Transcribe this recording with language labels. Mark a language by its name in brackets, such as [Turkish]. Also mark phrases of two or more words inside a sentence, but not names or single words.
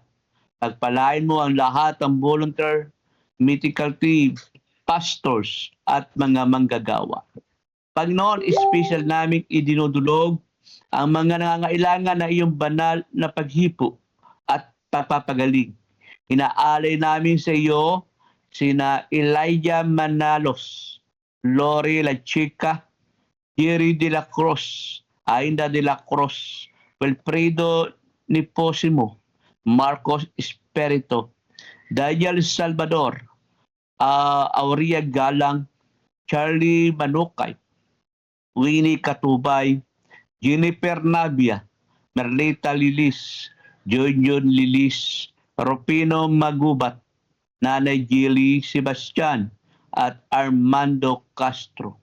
[Filipino] Pagpalain mo ang lahat ng volunteer, [English] medical team, [Filipino] pastors at mga manggagawa. Panginoon, special naming idinudulog ang mga nangangailangan na iyong banal na paghipo at pagpapagaling. Inaalay namin sa iyo sina Elijah Manalos, Lori La Chica, Jerry de la Cruz, Ainda de la Cruz, Wilfredo Niposimo, Marcos Espirito, Daniel Salvador, Aurea Galang, Charlie Manukay, Winnie Katubay, Jennifer Navia, Merlita Lilis, Junior Lilis, Rupino Magubat, Nanay Gili Sebastian, at Armando Castro.